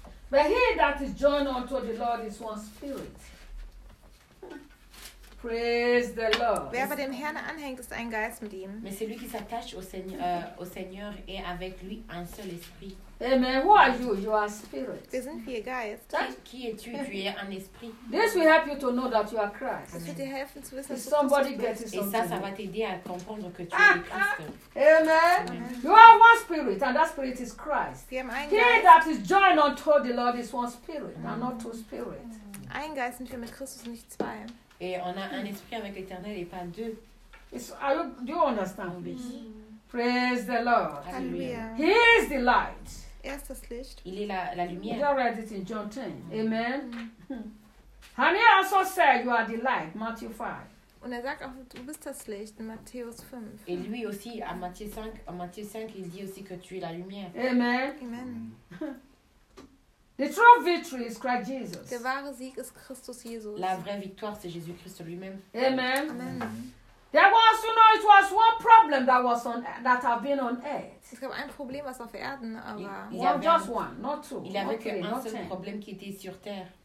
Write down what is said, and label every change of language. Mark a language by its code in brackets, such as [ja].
[en] But he that is joined unto the Lord is one spirit. Praise the Lord. [de] Wer aber dem Herrn anhängt, ist ein Geist mit ihm. [fr] Mais c'est lui qui s'attache au Seigneur et avec lui un seul esprit. [en] Amen. Who are you? You are spirit. [de] Wir sind wie ein Geist. [fr] Qui es-tu? Tu es un esprit. [en] This will help you to know that you are Christ. [de] Das wird dir helfen zu wissen, dass du Christus bist. [en] Somebody gets it. [fr] Et ça, ça va t'aider à comprendre que tu es Christ. [en] Amen. You are one spirit, and that spirit is Christ. [de] Wir haben einen Geist. [en] He that is joined unto the Lord is one spirit, and not two spirits. [de] Ein Geist sind wir mit Christus, nicht zwei. [fr] Et on a un esprit avec l'Éternel et pas deux. [en] Do you understand me? Praise the Lord. Hallelujah. He is the light. [de] Er ist das Licht. [fr] Il est la lumière. [en] We read it in John 10. Amen. And he also said, you are the light, Matthew 5. [de] Und sagt auch, du bist das Licht, in Matthäus 5. [fr] Et lui aussi, à Matthieu 5, en Matthieu 5, il dit aussi que tu es la lumière. [en] Amen. Amen. The true victory is Christ Jesus. [de] Der wahre Sieg ist Christus Jesus. [fr] La vraie victoire c'est Jésus Christ lui-même. [en] Amen. Amen. There was, you know, it was one problem that was on that have been on earth. [de] Es gab ein Problem, was auf Erden war. [en] Just one, not two. [fr] Il avait que un seul problème qui était sur terre.